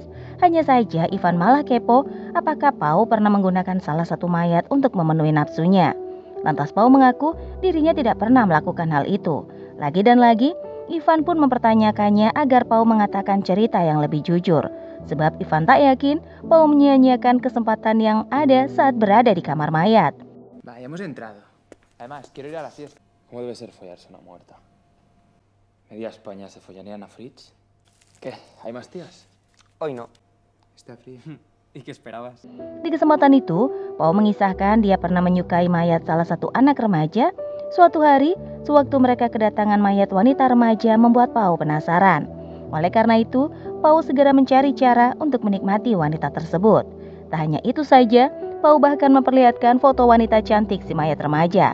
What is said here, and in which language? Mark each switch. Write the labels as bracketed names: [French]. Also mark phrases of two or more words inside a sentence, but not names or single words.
[Indonesian] Hanya saja Ivan malah kepo apakah Pau pernah menggunakan salah satu mayat untuk memenuhi nafsunya. Lantas Pau mengaku dirinya tidak pernah melakukan hal itu. Lagi dan lagi, Ivan pun mempertanyakannya agar Pau mengatakan cerita yang lebih jujur. Sebab Ivan tak yakin Pau menyia-nyiakan kesempatan yang ada saat berada di kamar mayat. [Spanish] Vaya, hemos entrado. Además, quiero ir a la fiesta. ¿Cómo debe ser follarse una muerta? ¿Media España se follaría a Anna Fritz? ¿Qué? ¿Hay más tías? Hoy no. Está frío. ¿Y qué esperabas? [Indonesian] Di kesempatan itu, Pau mengisahkan dia pernah menyukai mayat salah satu anak remaja. Suatu hari, sewaktu mereka kedatangan mayat wanita remaja membuat Pau penasaran. Oleh karena itu, Pau segera mencari cara untuk menikmati wanita tersebut. Tak hanya itu saja, Pau bahkan memperlihatkan foto wanita cantik si mayat remaja.